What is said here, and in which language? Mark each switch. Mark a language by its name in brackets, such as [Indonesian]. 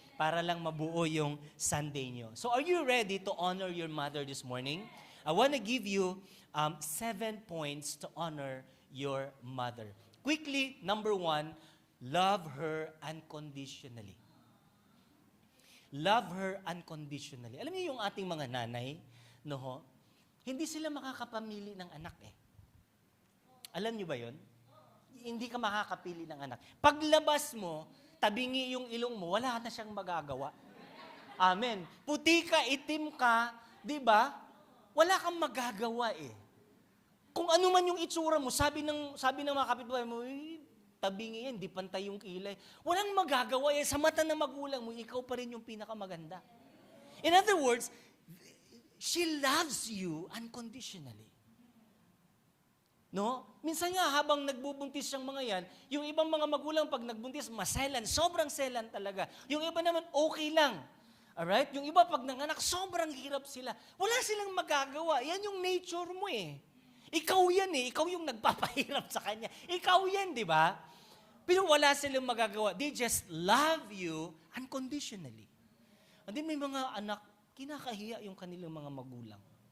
[Filipino] Para lang mabuo yung Sunday nyo. [English] So are you ready to honor your mother this morning? I want to give you 7 points to honor your mother. Quickly, number 1, love her unconditionally. Love her unconditionally. [Filipino] Alam niyo yung ating mga nanay, no? Hindi sila makakapamili ng anak eh. Alam niyo ba yon? Hindi ka makakapili ng anak. Paglabas mo, tabingi yung ilong mo, wala na siyang magagawa. Amen. Puti ka, itim ka, di ba? Wala kang magagawa eh. Kung ano man yung itsura mo, sabi ng mga kapitbahay mo, tabingi yan, di pantay yung kilay. Walang magagawa yan. Sa mata ng magulang mo, ikaw pa rin yung pinakamaganda. [English] In other words, she loves you unconditionally. [Filipino] No? Minsan nga, habang nagbubuntis siyang mga yan, yung ibang mga magulang pag nagbuntis, maselan, sobrang selan talaga. Yung iba naman, okay lang. Alright? Yung iba pag nanganak, sobrang hirap sila. Wala silang magagawa. Yan yung nature mo eh. Ikaw yan eh. Ikaw yung nagpapahirap sa kanya. Ikaw yan, di ba? Pero wala silang magagawa. [English] They just love you unconditionally. [Filipino] And then may mga anak, kinakahiya yung kanilang mga magulang.